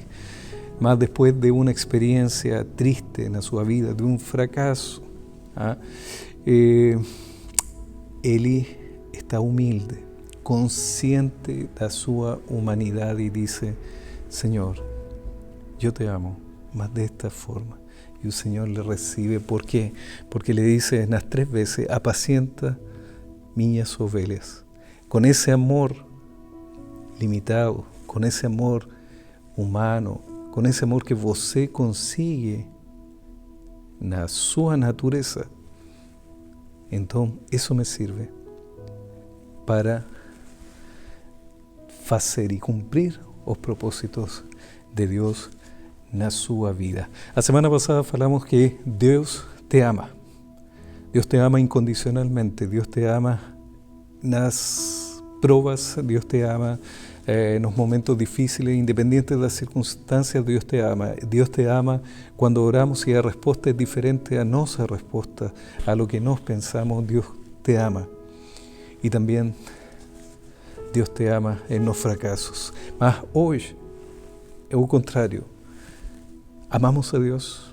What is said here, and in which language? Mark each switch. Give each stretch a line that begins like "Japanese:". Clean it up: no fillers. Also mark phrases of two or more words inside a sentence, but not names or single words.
Spanish: Mas después de una experiencia triste en su vida, de un fracaso, él está humilde, consciente de su humanidad, y dice, Señor, yo te amo, mas de esta forma. Y el Señor le recibe. ¿Por qué? Porque le dice las 3 veces, apacienta
Portuguese: minhas ovelhas.
Spanish: Con ese amor limitado, con ese amor humano, con ese amor que
Portuguese: você consigue na sua natureza,
Spanish: entonces eso me sirve para hacer y cumplir
Portuguese: os propósitos de Deus na sua vida. A semana passada falamos que Deus te ama. Deus te ama incondicionalmente. Deus te ama nas provas. Deus te ama nos momentos
Spanish: difíciles, independientes
Portuguese: das circunstâncias. Deus te ama. Deus te ama quando oramos e a resposta é diferente a nossa resposta,
Spanish: a lo que
Portuguese: nós pensamos. Deus te ama. E também Deus te ama em nos fracassos. Mas hoje é o contrário. Amamos a Deus.